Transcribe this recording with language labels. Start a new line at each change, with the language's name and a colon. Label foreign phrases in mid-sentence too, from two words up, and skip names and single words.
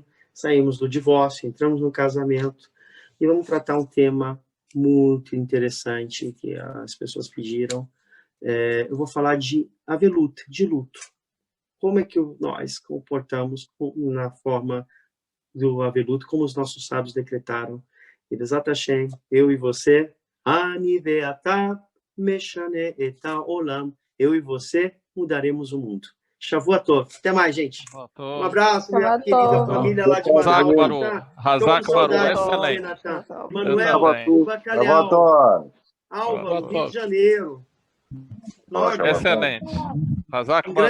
Portuguese: Saímos do divórcio, entramos no casamento e vamos tratar um tema muito interessante que as pessoas pediram. Eu vou falar de avelut, de luto. Como é que nós comportamos na forma do avelut, como os nossos sábios decretaram.
Hebrew: E בעזרת השם,
Portuguese: eu e você,
Hebrew: אני ואתה משנה את העולם,
Portuguese: eu e você mudaremos o mundo.
Hebrew: שבוע טוב.
Portuguese: Até mais, gente. Um abraço, minha querida família lá de Manaus.
Hebrew: חזק ברוך, excelente.
Portuguese: Manuel, Bacalhau, Álvaro, Rio de Janeiro.
Hebrew: Excelente. חזק ברוך,